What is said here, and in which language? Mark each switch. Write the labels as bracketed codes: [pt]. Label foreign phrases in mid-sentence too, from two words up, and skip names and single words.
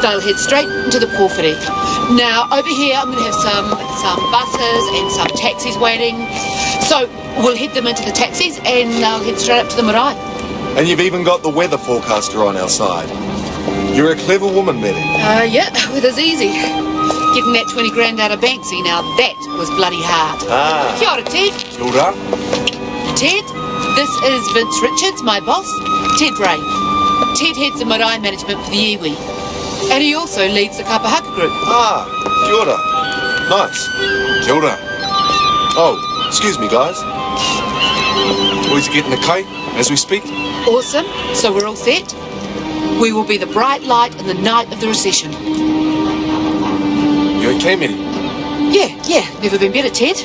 [en] They'll head straight into the porphyry. Now, over here, I'm going to have some buses and some taxis waiting. So, we'll head them into the taxis and they'll head straight up to the marae. And you've even got the weather forecaster on our side. You're a clever woman, Betty. Yeah, weather's easy. Getting that 20 grand out of Banksy, now that was bloody hard. [mi] Kia ora, Ted. Kia ora. [en] Ted, this is Vince Richards, my boss, Ted Ray. Ted heads the marae management for the iwi. And he also leads the Kapahaka group. [mi] Kia ora. Nice. Kia ora. [en] Oh, excuse me, guys. Boys are getting the cake as we speak. Awesome. So we're all set. We will be the bright light in the night of the recession. You okay, Mitty? Yeah. Never been better, Ted.